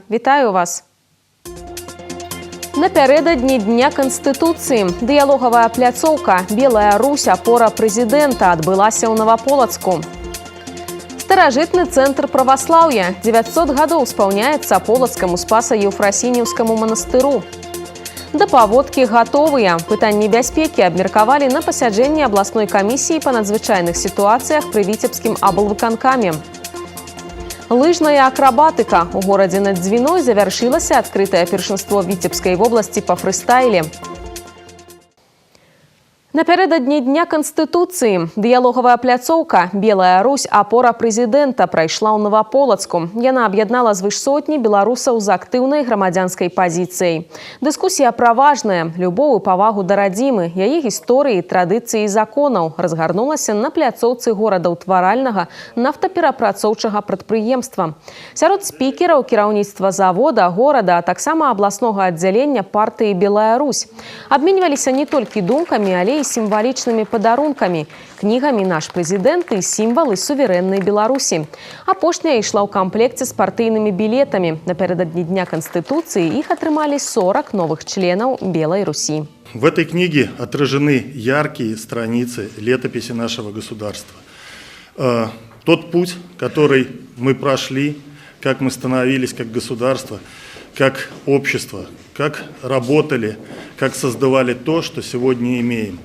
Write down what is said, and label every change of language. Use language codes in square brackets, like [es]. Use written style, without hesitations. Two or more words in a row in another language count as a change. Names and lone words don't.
[be] Вітаю вас. [uk] Напередодні Дня Конституції [be] дыялогавая пляцоўка «Белая Русь. Опора президента» адбылася ў Новополацку. Старажытны центр праваслаўя. 900 гадоў спаўняецца Полацкаму Спаса-Еўфрасініўскаму манастыру. Да паводкі гатовыя. Пытанні бяспекі абмеркавалі на пасяджэнні абласной камісіі па надзвычайных сітуацыях пры Віцебскім аблвыканкаме. Лыжная акрабатыка. У горадзе над Дзвіной завяршылася адкрытае першынство Віцебскай вобласці па фрыстайле. [uk] Напередодні Дня Конституції [be] дыялогавая пляцоўка «Белая Русь. Опора президента» прайшла ў Новополацку. Яна аб'яднала звыш сотні беларусаў з актыўнай грамадзянскай пазіцыяй. Дыскусія пра важнае, любоў і павагу да радзімы, яе гісторыі, традыцыі і законаў разгарнулася на пляцоўцы горадаўтваральнага нафтаперапрацоўчага прадпрыемства. Сярод спікераў кіраўніцтва завода, горада, а таксама абласнога аддзялення партыі «Белая Русь». Абменьваліся не толькі думкамі, але і сімвалічнымі падарункамі, кнігамі «Наш прэзідэнт» і сімвалы суверэннай Беларусі. Апошняя ішла ў камплекце з партыйнымі білетамі. [uk] Напередодні Дня Конституції [be] іх атрымалі 40 новых членаў Белой Руси. [ru] В этой книге отражены яркие страницы летописи нашего государства. Тот путь, который мы прошли, как мы становились как государство, как общество, как работали, как создавали то, что сегодня имеем.